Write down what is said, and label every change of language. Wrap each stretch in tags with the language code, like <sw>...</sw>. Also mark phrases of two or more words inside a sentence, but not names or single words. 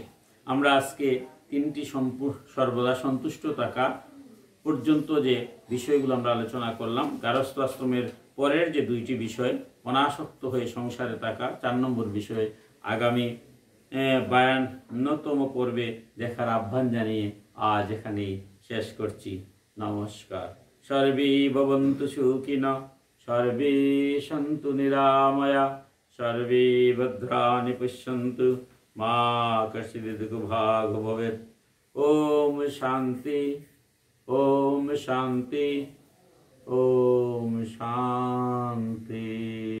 <bn>আমরা আজকে তিনটি সর্বদা সন্তুষ্ট থাকা পর্যন্ত যে বিষয়গুলো আমরা আলোচনা করলাম, গারস্থ আশ্রমের পরের যে দুইটি বিষয়, অনাসক্ত হয়ে সংসারে থাকা 4 নম্বর বিষয়ে আগামী 52তম পর্বে দেখার আহ্বান জানিয়ে আজ এখানেই শেষ করছি। নমস্কার।</bn> <sa>সর্বে ভবন্তু সুখিনঃ, সর্বে সন্তু নিরাময়া, সর্বে ভদ্রাণি পশ্যন্তু, মা কশ্চিৎ দুঃখভাগ্ ভবেৎ। ওম শান্তি, ওম শান্তি, ওম শান্তি।</sa>